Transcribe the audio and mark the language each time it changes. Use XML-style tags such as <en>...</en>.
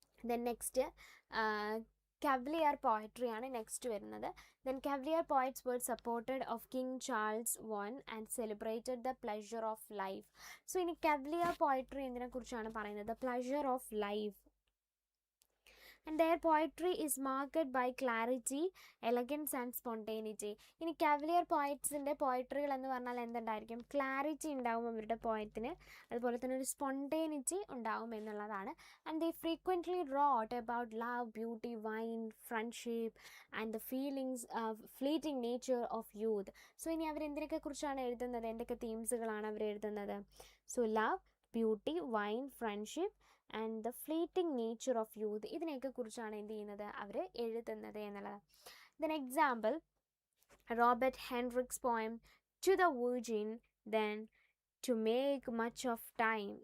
<ml>Then next Cavalier poetry ആണ് next വരുന്നത്.</ml> <en>Then Cavalier poets were supported of King Charles I and celebrated the pleasure of life.</en> <ml>So ഇനി Cavalier poetry എന്തിനെ കുറിച്ചാണ് പറയുന്നത്,</ml> <en>pleasure of life. And their poetry is marked by clarity, elegance and spontaneity.</en> <ml>ഇനി Cavalier പോയറ്റ്സിൻ്റെ പോയട്രികൾ എന്ന് പറഞ്ഞാൽ എന്തുണ്ടായിരിക്കും, clarity ഉണ്ടാവും അവരുടെ പോയത്തിന്, അതുപോലെ തന്നെ ഒരു സ്പോണ്ടേനിറ്റി ഉണ്ടാവും എന്നുള്ളതാണ്.</ml> <en>And they frequently wrote about love, beauty, wine, friendship and the feelings of fleeting nature of youth.</en> <ml>So ഇനി അവരെന്തിനൊക്കെ കുറിച്ചാണ് എഴുതുന്നത്, എന്തൊക്കെ തീംസുകളാണ് അവർ എഴുതുന്നത്. So</ml> <en>love, beauty, wine, friendship and the fleeting nature of youth,</en> <ml>ഇതിനെയൊക്കെ കുറിച്ചാണ് എന്ത് ചെയ്യുന്നത്, അവർ എഴുതുന്നത് എന്നുള്ളത്.</ml> <en>Then example Robert Herrick's poem to the virgin, then to make much of time.</en>